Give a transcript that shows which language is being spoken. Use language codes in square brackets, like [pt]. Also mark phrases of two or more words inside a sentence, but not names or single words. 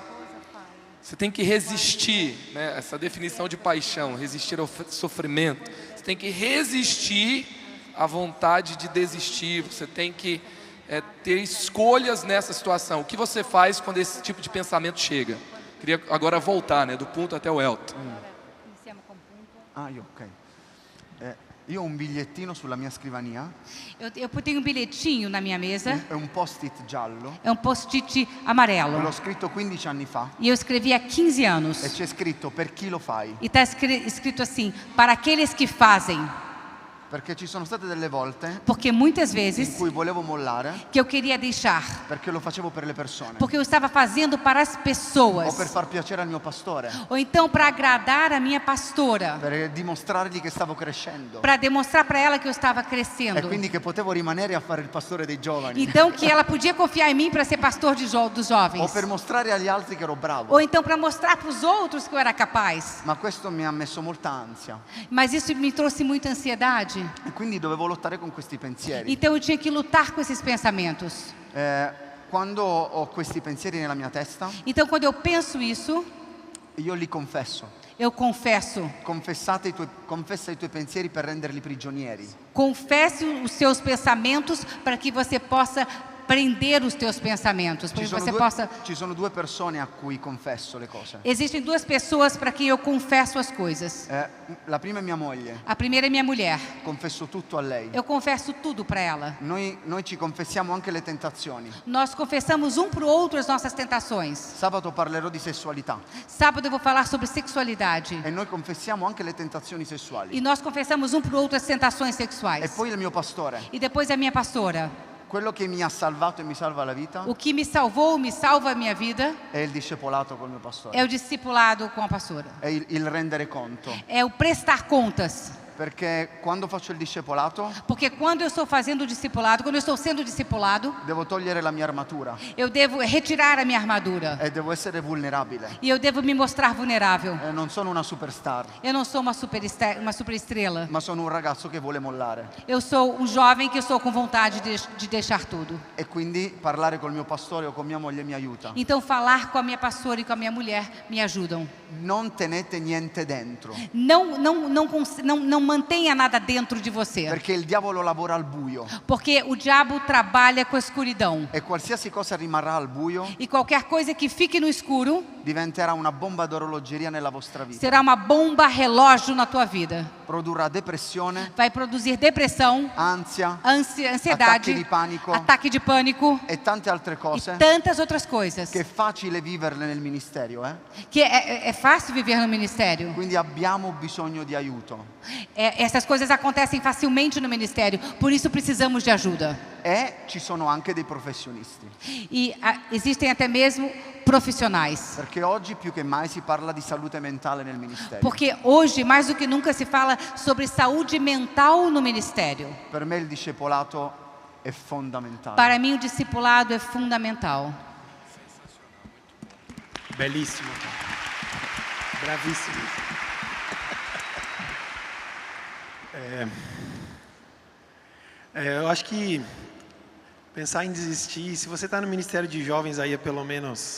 [pt] Você tem que resistir, né? Essa definição de paixão, resistir ao sofrimento. Você tem que resistir à vontade de desistir. Você tem que ter escolhas nessa situação. O que você faz quando esse tipo de pensamento chega? Queria agora voltar, né? Do Punto até o Elton. Ok. [it] Io ho un bigliettino sulla mia scrivania. [pt] Eu tenho um bilhetinho na minha mesa. [it] È un post-it giallo. [pt] É um post-it amarelo. [it] L'ho scritto 15 anni fa. [pt] E eu escrevi há 15 anos. [it] E c'è scritto per chi lo fai. [pt] E está escrito assim, para aqueles que fazem. [it] Perché ci sono state delle volte [pt] Porque muitas [it] in [pt] vezes [it] cui volevo mollare [pt] que eu queria deixar. [it] perché lo facevo per le persone. [pt] Porque eu estava fazendo para as [it] O [pt] pessoas. [it] per far piacere al mio pastore. [pt] Ou então para agradar a minha pastora. [it] Per dimostrargli che stavo crescendo. [pt] Para demonstrar para ela que eu estava [it] E [pt] crescendo. [it] quindi che potevo rimanere a fare il pastore dei giovani. [pt] Então que ela podia confiar em mim para ser pastor dos [it] O [pt] jovens. [it] per mostrare agli altri che ero bravo. [pt] Ou então para mostrar para os outros que eu era capaz. [it] Ma questo mi ha messo molta ansia. [pt] Mas isso me trouxe muita ansiedade. [it] E quindi dovevo lottare con questi pensieri. [pt] Então eu tinha que lutar com esses pensamentos. [it] Quando ho questi pensieri nella mia testa, [pt] Então quando eu penso isso, [it] io li confesso. [pt] eu confesso. [it] Confessa i tuoi pensieri per renderli prigionieri. [pt] Confesse os seus pensamentos para que você possa prender os teus pensamentos, para que você possa... [it] Ci sono due persone a cui confesso le cose. [pt] Existem duas pessoas para quem eu confesso as coisas. [it] La prima è mia moglie. [pt] A primeira é minha mulher. [it] Confesso tutto a lei. [pt] Eu confesso tudo para ela. [it] Noi ci confessiamo anche le tentazioni. [pt] Nós confessamos um para o outro as nossas tentações. [it] Sabato parlerò di sessualità. [pt] Sábado eu vou falar sobre sexualidade. [it] E noi confessiamo anche le tentazioni [pt] E [it] sessuali. [pt] nós confessamos um para o outro as tentações [it] E [pt] sexuais. [it] poi il mio pastore. [pt] E depois a minha pastora. [it] Quello che mi ha salvato e mi salva la vita [pt] O que me salvou, me salva a minha vida, [it] è il discepolato col mio pastore. [pt] é o discipulado com a pastora. [it] È il rendere conto. [pt] É o prestar contas. [it] Perché quando faccio il discepolato [pt] Porque quando eu estou fazendo o discipulado, quando eu estou sendo discipulado, [it] devo togliere la mia armatura [pt] eu devo retirar a minha armadura. [it] e devo essere vulnerabile. [pt] E eu devo me mostrar vulnerável. [it] Non sono una superstar, [pt] Eu não sou uma super estrela. [it] ma sono un ragazzo che vuole mollare. [pt] Eu sou um jovem que estou com vontade de deixar tudo. [it] E quindi parlare col mio pastore o con mia moglie mi aiuta. [pt] Então falar com a minha pastora e com a minha mulher me ajudam. [it] Non tenete niente dentro. [pt] Não mantenha nada dentro de você. [it] Perché il diavolo lavora al buio. [pt] Porque o diabo trabalha com a escuridão. [it] E qualsiasi cosa rimarrà al buio [pt] E qualquer coisa que fique no escuro [it] diventerà una bomba d'orologeria nella vostra vita. [pt] será uma bomba relógio na tua vida. [it] Produrrà depressione, [pt] Vai produzir depressão, [it] ansia [pt] ansiedade, [it] attacchi di panico [pt] ataque de pânico [it] e tante altre [pt] e [it] cose [pt] tantas outras coisas. [it] che è facile viverle nel ministero. [pt] Que é fácil viver no ministério. [it] Quindi abbiamo bisogno di aiuto. [pt] Essas coisas acontecem facilmente no ministério, por isso precisamos de ajuda. [it] E ci sono anche dei professionisti. [pt] E existem até mesmo profissionais. [it] Perché oggi più che mai si parla di salute mentale nel ministero. [pt] Porque hoje, mais do que nunca, se fala sobre saúde mental no ministério. [it] Per me il discepolato è fondamentale. [pt] Para mim, o discipulado é fundamental. Belíssimo. Bravíssimo. Eu acho que pensar em desistir, se você está no Ministério de Jovens aí há pelo menos...